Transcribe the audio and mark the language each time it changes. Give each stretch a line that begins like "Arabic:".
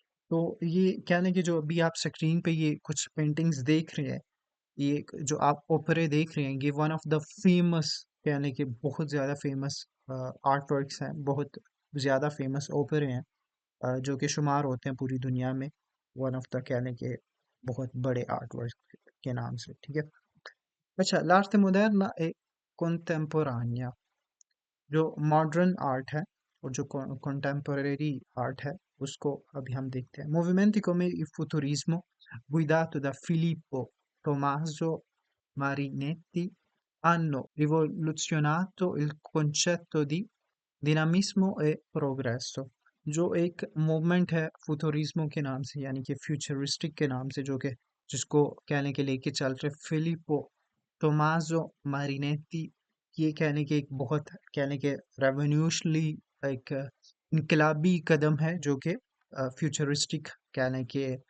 Hindi: तो ये कह लें कि जो अभी आप स्क्रीन पे ये कुछ पेंटिंग्स देख रहे हैं, ये जो आप ओपरे देख रहे हैं, ये वन ऑफ द फेमस कह लें कि बहुत ज़्यादा फेमस आर्ट वर्क्स हैं, बहुत ज़्यादा फेमस ओपरे हैं, जो कि शुमार होते हैं पूरी दुनिया में वन ऑफ द कह लें कि बहुत बड़े आर्ट वर्क के नाम से, ठीक है। अच्छा,
Italian: l'arte moderna e contemporanea,
Hindi: जो मॉडर्न आर्ट है और जो contemporary आर्ट है, उसको अभी हम देखते हैं।
Italian: Movimenti come il futurismo guidato da Filippo Tommaso Marinetti hanno rivoluzionato il concetto di dinamismo e progresso।
Hindi: जो एक मूवमेंट है फ्यूचरिज्मो के नाम से, यानी कि फ्यूचरिस्टिक के नाम से, जो कि जिसको कहने के लेके चल रहे फिलिपो टोमाजो मारिनेटी, ये कहने के एक बहुत कहने के रेवोल्यूशनरी, एक इनकलाबी कदम है, जो कि फ्यूचरिस्टिक कहने के